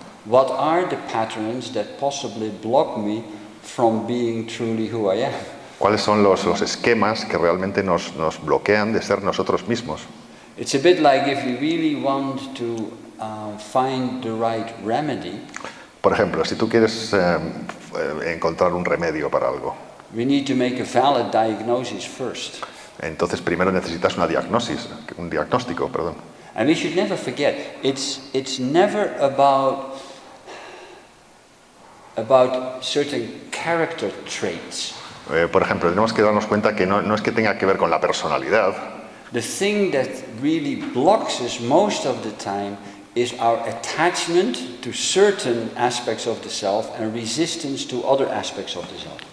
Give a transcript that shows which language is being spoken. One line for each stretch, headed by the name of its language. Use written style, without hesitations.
English: what are the patterns that possibly block me from being truly who I am.
Spanish: ¿Cuáles son los esquemas que realmente nos bloquean de ser nosotros mismos?
English: It's a bit like if you really want to find the right remedy,
Spanish: Por ejemplo, si tú quieres encontrar un remedio para algo,
English: we need to make a valid diagnosis first.
Spanish: entonces primero necesitas un diagnóstico, perdón.
English: And we should never forget, it's never about certain character traits.
Spanish: Por ejemplo, tenemos que darnos cuenta que no es que tenga que ver con la personalidad.
English: The thing that really blocks us most of the time is our attachment to certain aspects of the self and resistance to other aspects of the self.